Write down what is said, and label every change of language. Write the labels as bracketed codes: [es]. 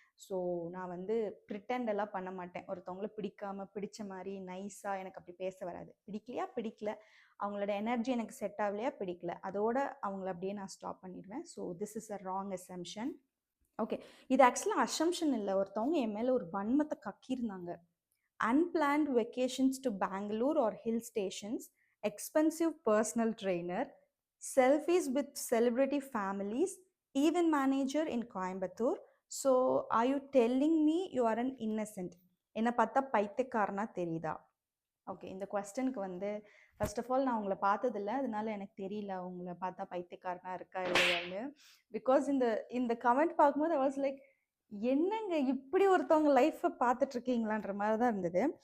[ta] So நான் வந்து ப்ரிட்டெண்ட் எல்லாம் பண்ண மாட்டேன். ஒருத்தவங்கள பிடிக்காம பிடிச்ச மாதிரி நைஸாக எனக்கு அப்படி பேச வராது. பிடிக்கலையா பிடிக்கல, அவங்களோட எனர்ஜி எனக்கு செட் ஆகலையா, பிடிக்கல, அதோட அவங்கள அப்படியே நான் ஸ்டாப் பண்ணிடுவேன். [en] So this is a wrong assumption. [ta] Okay, இது ஆக்சுவலாக அசம்ஷன் இல்லை, ஒருத்தவங்க என் மேலே ஒரு வன்மத்தை கக்கியிருந்தாங்க. [en] Unplanned vacations to Bangalore or hill stations, expensive personal trainer, selfies with celebrity families, event manager in Coimbatore. So, are you telling me you are an innocent? [ta] என்னை பார்த்தா பைத்தியக்காரனா தெரியுதா? ஓகே, இந்த கொஸ்டனுக்கு வந்து ஃபர்ஸ்ட் ஆஃப் ஆல் நான் உங்களை பார்த்ததில்ல, அதனால எனக்கு தெரியல உங்களை பார்த்தா பைத்தியக்காரனா இருக்கா இல்லையான்னு. பிகாஸ் இந்த இந்த கமெண்ட் பார்க்கும்போது [en] I was like, [ta] என்னங்க இப்படி ஒருத்தவங்க லைஃப்பை பார்த்துட்டு இருக்கீங்களான்ற மாதிரி தான் இருந்தது.